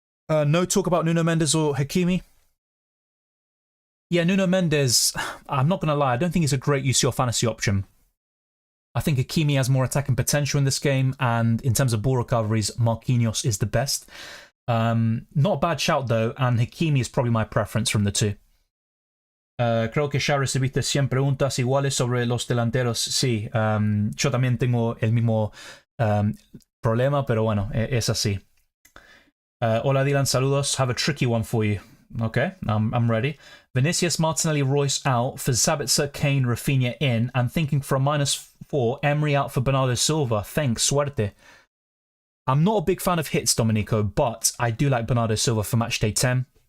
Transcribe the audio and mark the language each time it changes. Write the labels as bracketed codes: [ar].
[en] No talk about Nuno Mendes or Hakimi? Yeah, Nuno Mendes, I'm not going to lie, I don't think he's a great UCL Fantasy option. I think Hakimi has more attacking potential in this game, and in terms of ball recoveries, Marquinhos is the best. Not a bad shout though, and Hakimi is probably my preference from the two. [es] Creo que ya recibiste 100 preguntas iguales sobre los delanteros. Sí, yo también tengo el mismo problema, pero bueno, es así. Hola Dylan, saludos. [en] Have a tricky one for you. Okay, I'm ready. Vinicius, Martinelli, Royce out for Sabitzer, Kane, Rafinha in, and thinking for a -4, Emery out for Bernardo Silva. Thanks, suerte. I'm not a big fan of hits, Domenico, but I do like Bernardo Silva for matchday 10.